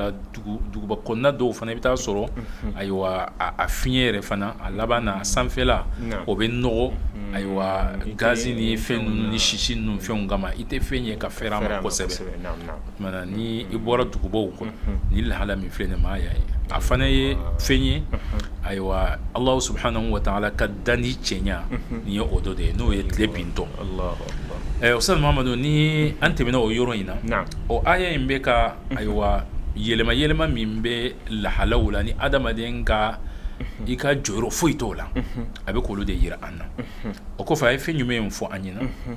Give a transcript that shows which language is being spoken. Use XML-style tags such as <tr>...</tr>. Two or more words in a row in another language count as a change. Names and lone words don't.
<bm>la duguba kɔnɔna dɔw fana i bɛ taa sɔrɔ ayiwa a fiɲɛ yɛrɛ fana a laban na sanfɛla o bɛ nɔgɔ ayiwa gazi ni fɛn ninnu ni sisi ninnu fɛnw kama i tɛ fɛn ye ka fɛrɛ a ma kosɛbɛ o tumana ni i bɔra dugubaw kɔnɔ ni lahala min filɛ nin ma y'a ye a fana ye fɛn ye ayiwa</bm> <ar>الله سبحانه وتعالى</ar> <bm>ka dani cɛɲa nin ye o dɔ de ye n'o ye tile bintɔ Ustaz Mamadu ni an tɛmɛna o yɔrɔ in na o aya in bɛ ka ayiwa yɛlɛma min bɛ lahalaw la ni adamaden ka i ka jɔyɔrɔ foyi t'o la a bɛ k'olu de yira an na o kɔfɛ a ye fɛn jumɛn fɔ an ɲɛna</bm>